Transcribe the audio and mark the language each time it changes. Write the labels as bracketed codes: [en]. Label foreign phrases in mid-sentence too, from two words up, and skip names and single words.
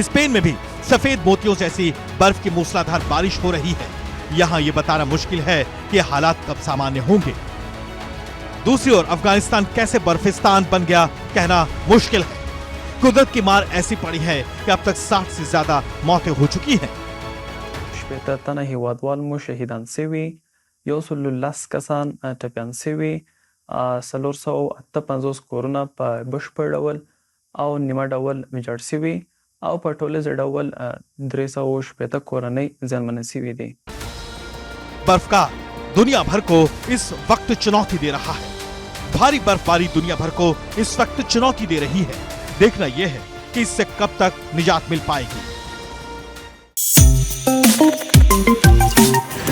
[hi] स्पेन में भी सफेद मोतियों जैसी बर्फ की मूसलाधार बारिश हो रही है। यहाँ ये बताना मुश्किल है कि हालात कब सामान्य होंगे। दूसरी ओर अफगानिस्तान कैसे बर्फिस्तान बन गया, कहना मुश्किल है। कुदरत की मार ऐसी पड़ी है कि अब तक 60 से ज्यादा मौतें हो चुकी हैं। [ps] شپېته هیوادوال مو شهیدان سوي، 110 کسان ټپیان سوي، 458 کورونه په بشپړ ډول او نیمه ډول ویجاړ سوي او په ټولیز ډول 380 کورنۍ زیانمنې سوي دي। [hi] बर्फकार दुनिया भर को इस वक्त चुनौती दे रहा है। भारी बर्फबारी दुनिया भर को इस वक्त चुनौती दे रही है। देखना यह है कि इससे कब तक निजात मिल पाएगी।